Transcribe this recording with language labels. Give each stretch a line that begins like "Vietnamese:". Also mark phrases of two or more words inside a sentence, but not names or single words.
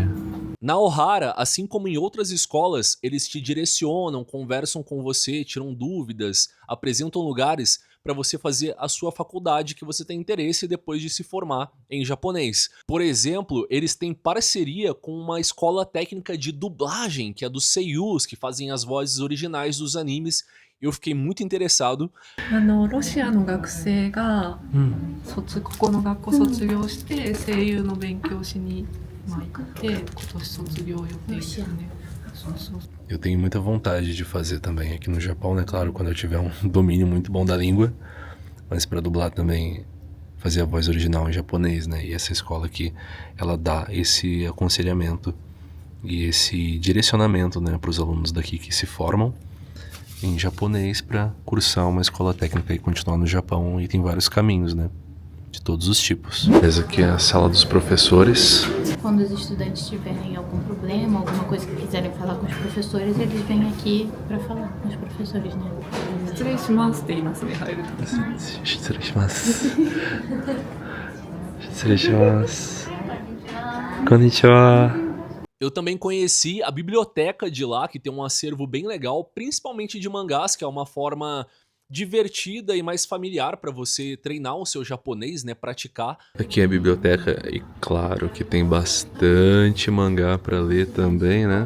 Portuguese: Na Ohara, assim como em outras escolas, eles te direcionam, conversam com você, tiram dúvidas, apresentam lugares para você fazer a sua faculdade que você tem interesse depois de se formar em japonês. Por exemplo, eles têm parceria com uma escola técnica de dublagem, que é dos seiyus, que fazem as vozes originais dos animes. Eu fiquei muito interessado.
Japanese: ロシアの学生が、ここの学校卒業して声優の勉強しに行って今年卒業予定ですね。
Portuguese: Eu tenho muita vontade de fazer também aqui no Japão, né? Claro, quando eu tiver um domínio muito bom da língua, mas para dublar também, fazer a voz original em japonês, né? E essa escola aqui, ela dá esse aconselhamento e esse direcionamento, né, para os alunos daqui que se formam em japonês para cursar uma escola técnica e continuar no Japão, e tem vários caminhos, né? De todos os tipos. Essa aqui é a sala dos professores. Quando os estudantes tiverem algum problema, alguma coisa que quiserem falar com os professores, eles vêm aqui para falar com os professores, né?
Japanese: 失礼しますって言いますね、入ると。失礼します。失礼します。こんにちは。
Portuguese: Eu também conheci a biblioteca de lá, que tem um acervo bem legal, principalmente de mangás, que é uma forma divertida e mais familiar para você treinar o seu japonês, né, praticar. Aqui é a biblioteca e claro que tem bastante mangá para ler também, né?